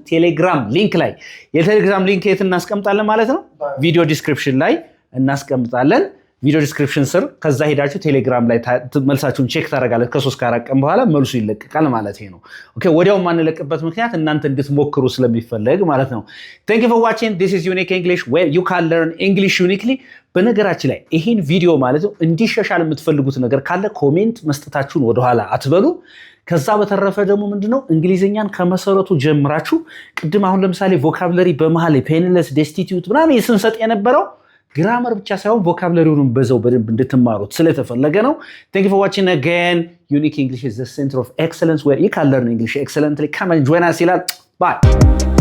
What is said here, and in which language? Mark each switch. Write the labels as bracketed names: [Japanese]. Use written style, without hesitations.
[Amharic] ቴሌግራም ሊንክ ላይ። የቴሌግራም ሊንክ የት እናስቀምጣለን ማለት ነው? ቪዲዮ ዲስክሪፕሽን ላይ እናስቀምጣለን። ቪዲዮ ዲስክሪፕሽን ስር ከዛ ሄዳችሁ ቴሌግራም ላይ መልሳችሁን ቼክ ታደርጋላችሁ። ከ3 ከ4 ቀን በኋላ መልሱ ይለቀቃል ማለት ነው። ኦኬ ወዲያው ማንለቅበት ምክንያት እናንተ እንድትሞክሩ ስለሚፈልግ ማለት ነው። [English] Thank you for watching. This is Unique English where you can learn English uniquely. [Amharic] በነገራችን ላይ ይሄን ቪዲዮ ማለት ነው እንዲሻሻል የምትፈልጉት ነገር ካለ ኮሜንት መስጠታችሁን ወደኋላ አትበሉ። ከዛ በተረፈ ደግሞ ምንድነው እንግሊዘኛን ከመሰረቱ ጀምራችሁ ቅድም አሁን ለምሳሌ ቮካብለሪ በመሃል ፔንለስ ዴስቲቲዩት ምናምን ስንሰጥ የነበረው ግራመር ብቻ ሳይሆን ቮካብለሪውንም በዛው በደንብ እንድትማሩት ስለተፈለገ ነው። [English] Thank you for watching again. Unique English is the center of excellence where you can learn English excellently. Come and join us. Bye.